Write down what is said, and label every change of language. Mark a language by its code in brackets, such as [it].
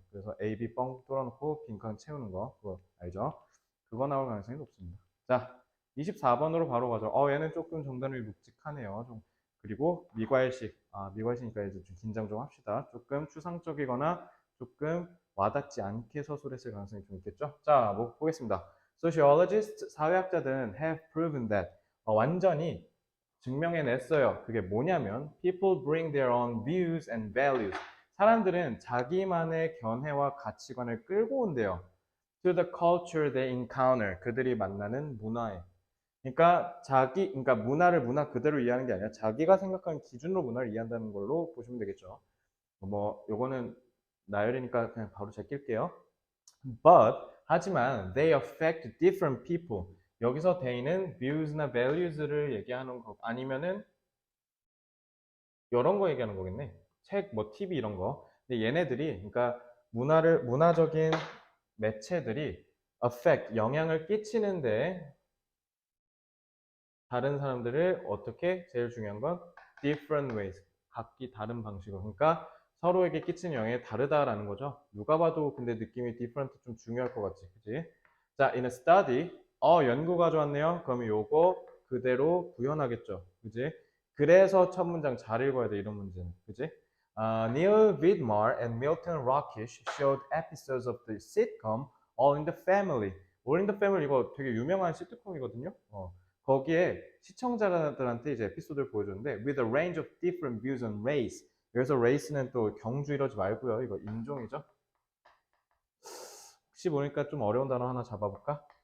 [ko] 그래서 A, B 뻥 뚫어놓고 빈칸 채우는 거. 그거 알죠? 그거 나올 가능성이 높습니다. 자, 24번으로 바로 가죠. 얘는 조금 정답이 묵직하네요. 좀. 그리고 미괄식. 미괄식이니까 이제 좀 긴장 좀 합시다. 조금 추상적이거나 조금 와닿지 않게 서술했을 가능성이 좀 있겠죠? 자, 뭐 보겠습니다. [en] Sociologists, [ko] 사회학자들은 [en] have proven that [ko] 완전히 증명해냈어요. 그게 뭐냐면 [en] people bring their own views and values. [ko] 사람들은 자기만의 견해와 가치관을 끌고 온대요. [en] To the culture they encounter. [ko] 그들이 만나는 문화에. 그러니까 문화를 문화 그대로 이해하는 게 아니라 자기가 생각하는 기준으로 문화를 이해한다는 걸로 보시면 되겠죠. 뭐 요거는 나열이니까 그냥 바로 제낄게요. [en] But [ko] 하지만 [en] they affect different people. [ko] 여기서 they는 views나 values를 얘기하는 거 아니면은 이런 거 얘기하는 거겠네. 책, 뭐 TV 이런 거. 근데 얘네들이 그러니까 문화적인 매체들이 affect 영향을 끼치는데 다른 사람들을 어떻게 제일 중요한 건 different ways 각기 다른 방식으로 그러니까 서로에게 끼치는 영향이 다르다라는 거죠. 누가 봐도 근데 느낌이 different 좀 중요할 것 같지, 그지? 자, [en] in a study, [ko] 연구 가져왔네요. 그러면 요거 그대로 구현하겠죠, 그지? 그래서 첫 문장 잘 읽어야 돼 이런 문제는, 그지? [en] Neil Vidmar and Milton Rakish showed episodes of the sitcom All in the Family. [ko] All in the Family 이거 되게 유명한 시트콤이거든요. 거기에 시청자들한테 이제 에피소드를 보여줬는데 [en] with a range of different views on race. [ko] 여기서 race는 또 경주 이러지 말고요. 이거 인종이죠. 혹시 보니까 좀 어려운 단어 하나 잡아볼까?